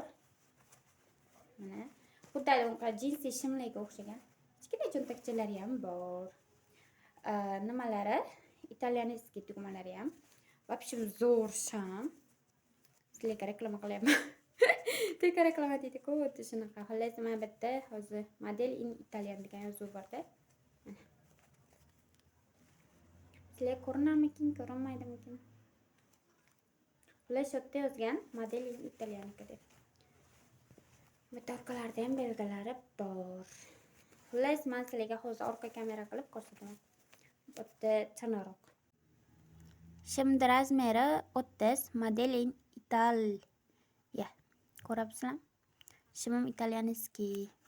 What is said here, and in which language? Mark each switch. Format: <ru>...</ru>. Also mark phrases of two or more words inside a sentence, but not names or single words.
<uz>Mana xuddi unqa jinsi shimlarga o'xshagan kichkina cho'ntakchalari ham bor. Nimalari? Italyanskiy tugmalari ham. Vobshem zo'r shim. Sizlarga reklama qilyapman. Tek reklama deydi-ku, o'tdi shunaqa. Xullas, mana bu yerda hozir</uz> <en>model in Italian</en> <uz>degan yozuv bor-da. Sizlarga ko'rinarmikin, ko'rinmaydimikin? Xullas, yerda yozgan</uz> <en>model in Italian</en> <uz>deb. Bu orqalarida ham belgilari bor. Xullas, men sizlarga hozir orqa kamera qilib ko'rsataman. Bu yerda chanaroq. Shimni razmeri 30,</uz> <en>model in Italia.</en> <uz>Ko'ryapsizlarmi? Shimim italyanskiy.</uz>